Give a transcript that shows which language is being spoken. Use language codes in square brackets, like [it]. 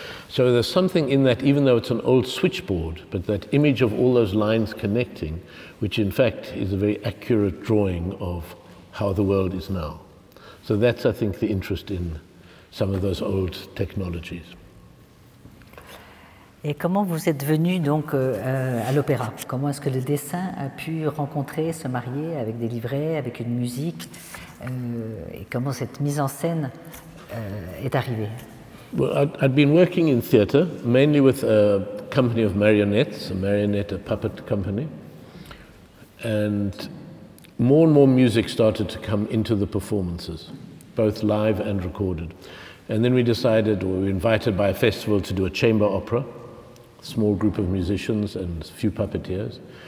[en] So there's something in that, even though it's an old switchboard, but that image of all those lines connecting, which in fact is a very accurate drawing of how the world is now. So that's, I think, the interest in some of those old technologies. [fr] Et comment vous êtes venu donc à l'opéra? Comment est-ce que le dessin a pu rencontrer, se marier avec des livrets, avec une musique, et comment cette mise en scène est arrivée? [en] Well, I'd been working in theatre, mainly with a company of marionettes, a puppet company, and more music started to come into the performances, both live and recorded. And then we decided, or we were invited by a festival to do a chamber opera, small group of musicians and a few puppeteers.